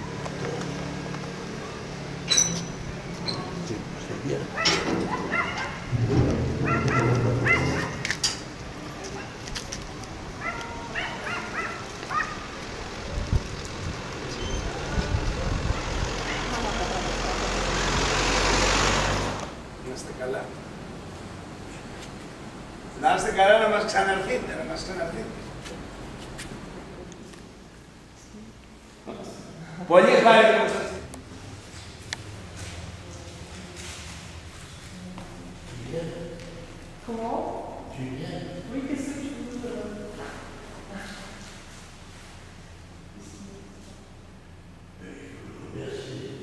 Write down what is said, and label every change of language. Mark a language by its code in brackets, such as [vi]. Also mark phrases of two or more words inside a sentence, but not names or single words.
[fr] C'est bien. [el] Να είστε καλά. Να είστε καλά, να μας ξαναρθείτε, να μας ξαναρθείτε. Πολύ χάρη που σας. [fr] Comment? Julien. Oui, qu'est-ce que tu veux? Merci.